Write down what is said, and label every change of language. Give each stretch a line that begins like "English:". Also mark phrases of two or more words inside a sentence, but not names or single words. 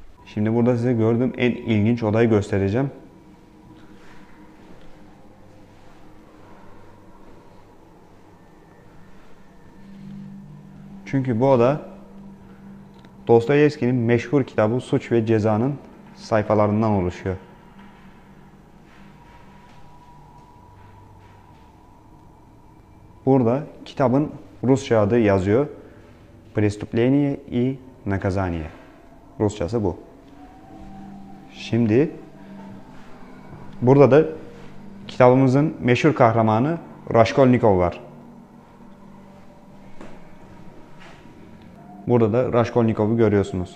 Turkish: Şimdi burada size gördüğüm en ilginç odayı göstereceğim. Çünkü bu oda Dostoyevski'nin meşhur kitabı Suç ve Ceza'nın sayfalarından oluşuyor. Burada kitabın Rusça adı yazıyor. Преступление и наказание. Rusçası bu. Şimdi burada da kitabımızın meşhur kahramanı Raskolnikov var. Burada da Raskolnikov'u görüyorsunuz.